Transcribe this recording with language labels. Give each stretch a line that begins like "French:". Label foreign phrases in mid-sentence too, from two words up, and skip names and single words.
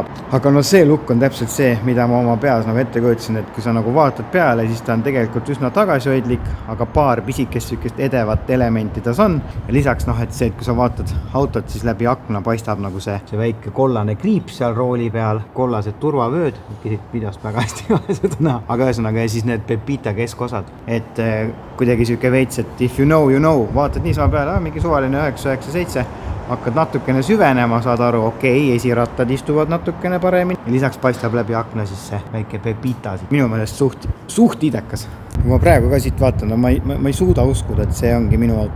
Estonian: Aga no see look on täpselt see, mida ma oma peas nagu ette kujutasin, et kui sa nagu vaatad peale, siis ta on tegelikult üsna tagasihoidlik, aga paar pisikest sükest edevat elementi tas on. Ja lisaks et see, et kui sa vaatad autot, siis läbi akna paistab nagu see väike kollane kriip seal rooli peal, kollased turvavööd, videost väga hästi ei ole seda näha. Aga ühesõnaga ja siis need Pepita keskosad, et kuidagi süke veits, et
English: if you know,
Estonian: vaatad niisama peale, mingi suvaline 997, hakkad natukene süvenema, saad aru, okei, esirattad istuvad natukene paremini. Ja lisaks paistab läbi akna siis see väike Pepita. Minu meelest suht idekas. Kui ma praegu ka siit vaatan, ma ei suuda uskuda, et see ongi minu auto.